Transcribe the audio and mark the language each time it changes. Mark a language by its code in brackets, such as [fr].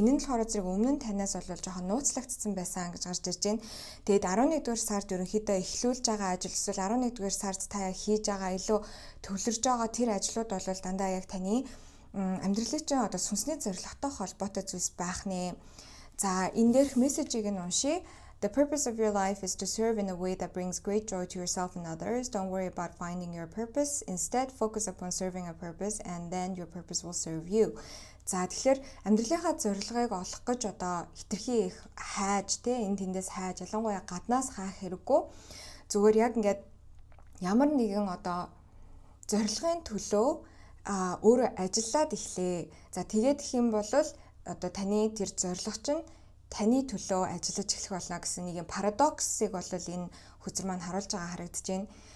[mn] Энэ нь болохоор зэрэг өмнө нь танаас бол жоохон нууцлагдсан байсан гэж гарч ирж байна. Тэгэд 11-р сард ерөнхийдөө эхлүүлж байгаа ажил эсвэл 11-р сард та хийж байгаа илүү төвлөрж байгаа тэр ажлууд бол дандаа яг таны амьдралын чинь одоо сүнсний зорилготой холбоотой зүйлс байх нэ. За энэ дээрх мессежийг нь уншия. [en] The purpose of your life is to serve in a way that brings great joy to yourself and others. Don't worry about finding your purpose. Instead, focus upon serving a purpose and then your purpose will serve you. [mn] За тэгэхээр амьдралынхаа зорилгыг олох гэж одоо хитрхи их хайж энэ тэндээс хайж ялангуяа гаднаас хаах хэрэггүй. Зүгээр яг ингээд ямар нэгэн одоо зорилгын төлөө өөрөө ажиллаад эхлэе. За тэгээд их юм бол одоо таны тэр зорилго чинь таны төлөө ажиллаж эхлэх болно гэсэн нэг юм парадоксыг бол энэ хүзэр маань харуулж байгаа харагдаж байна.